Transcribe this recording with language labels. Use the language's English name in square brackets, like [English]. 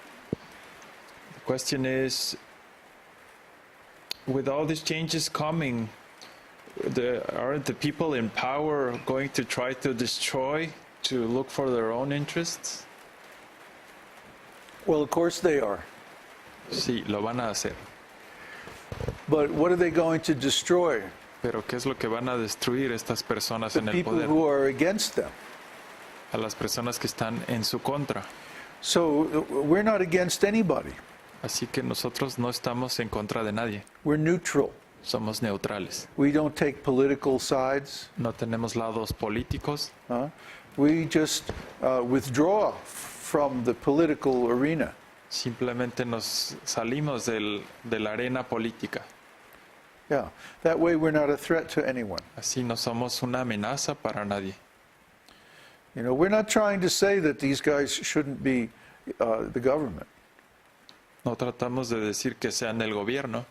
[English] The question is, with all these changes coming, aren't the people in power going to try to destroy, to look for their own interests? Well, of course they are. [Spanish] Sí, lo van a hacer. [English] But what are they going to destroy? [Spanish] Pero ¿qué es lo que van a destruir estas personas [English] The [Spanish] en el [English] people [Spanish] poder? [English] who are against them. [Spanish] A las personas que están en su contra. [English] So we're not against anybody. [Spanish] Así que nosotros no estamos en contra de nadie. [English] We're neutral. [Spanish] Somos neutrales. [English] We don't take political sides. [Spanish] No tenemos lados políticos. [English] We just withdraw from the political arena. [Spanish] Simplemente nos salimos de la arena política. [English] Yeah. That way we're not a threat to anyone. [Spanish] Así no somos una amenaza para nadie. [English] You know, we're not trying to say that these guys shouldn't be the government. [Spanish] No tratamos de decir que sean el gobierno.